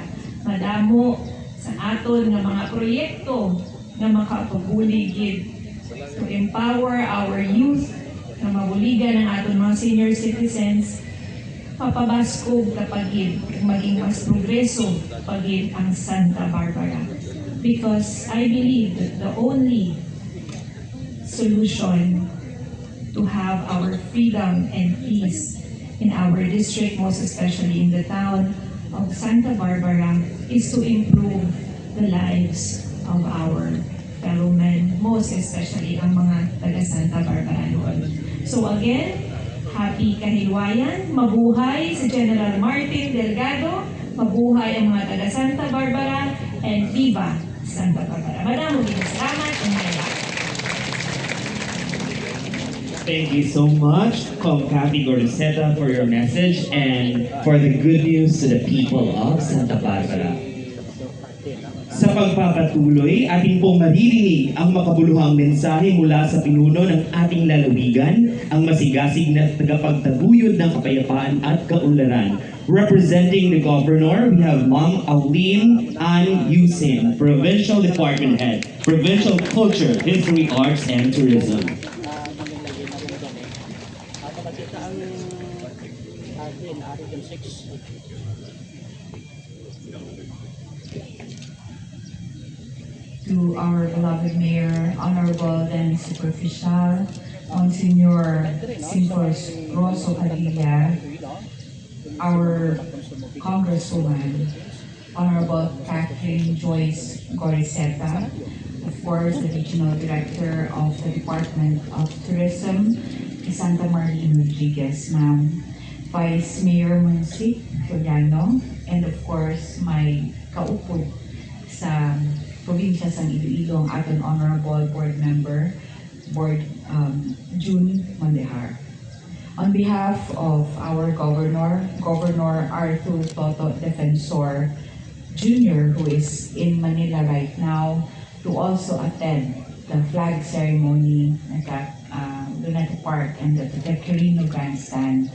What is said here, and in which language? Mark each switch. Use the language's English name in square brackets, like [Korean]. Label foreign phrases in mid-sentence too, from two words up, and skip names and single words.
[Hiligaynon] Madamo sa aton nga mga proyekto nga makapabulig gid [English] to empower our youth [Hiligaynon] na mabuligan ang aton mga senior citizens, papabaskog kapag maging mas progreso pagid ang Santa Barbara. [English] Because I believe that the only solution to have our freedom and peace in our district, most especially in the town of Santa Barbara, is to improve the lives of our fellow men, most especially [Hiligaynon] ang mga taga Santa Barbara noon. So again, happy kahilwayan, mabuhay si General Martin Delgado, mabuhay ang mga taga Santa Barbara, and viva Santa Barbara. [Filipino] Maraming salamat [English] and hayaan. Thank you so much, Kathy Goriceta, for your message and for the good news to the people of Santa Barbara. [Filipino] Sa pagpapatuloy, ating pong maririnig ang makabuluhang mensahe mula sa pinuno ng ating lalawigan, ang masigasig na tagapagtaguyod ng kapayapaan at kaunlaran. [English] Representing the Governor, we have Ma'am Auline Ann Yusin, Provincial Department Head, Provincial Culture, History, Arts, and Tourism. To our beloved Mayor, Honorable and Superficial, Monsignor Simpos Rosso Padilla, our Congresswoman, Honorable Catherine Joyce Goriseta, of course, the Regional Director of the Department of Tourism, Santa Maria Rodriguez, Ma'am, Vice Mayor Monsic Juliano, and of course, my [Hiligaynon] kaupod sa probinsya sa Iloilo, [Filipino] ang ating [English] Honorable Board Member, June Mandehar. On behalf of our Governor, Governor Arthur Toto Defensor Jr., who is in Manila right now, to also attend the flag ceremony at Luneta Park and the Quirino Grandstand.